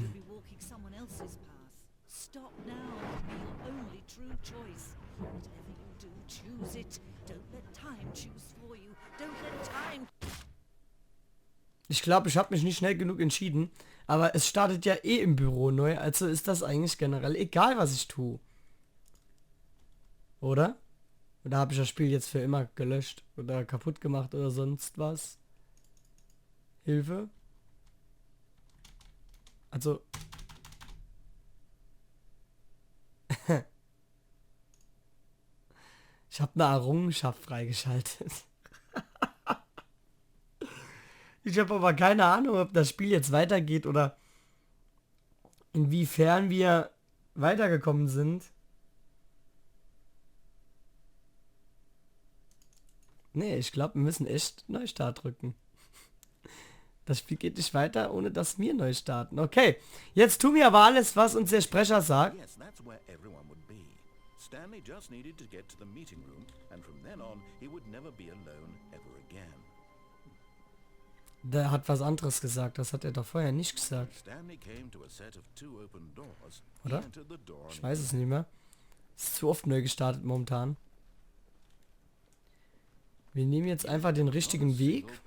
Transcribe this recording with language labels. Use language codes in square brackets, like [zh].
[en] You'll be walking someone else's path. Stop now and be your only true choice. Whatever you do, choose it. Don't let time choose for you. Don't let time. [de] Ich glaube, ich habe mich nicht schnell genug entschieden. Aber es startet ja eh im Büro neu. Also ist das eigentlich generell egal, was ich tue. Oder? Oder habe ich das Spiel jetzt für immer gelöscht? Oder kaputt gemacht oder sonst was? Hilfe? Also... Ich habe eine Errungenschaft freigeschaltet. Ich habe aber keine Ahnung, ob das Spiel jetzt weitergeht oder inwiefern wir weitergekommen sind. Nee, ich glaube, wir müssen echt Neustart drücken. Das Spiel geht nicht weiter, ohne dass wir neu starten. Okay, jetzt tun wir aber alles, was uns der Sprecher sagt. [en] Yes, that's where everyone would be. Stanley just needed to get to the meeting room, and from then on, he would never be alone ever again. [de] Der hat was anderes gesagt, das hat er doch vorher nicht gesagt. [en] Stanley came to a set of two open doors. [de] Oder? [en] He entered the door [de] Ich weiß es nicht mehr. Ist zu oft neu gestartet momentan. Wir nehmen jetzt einfach den richtigen Weg.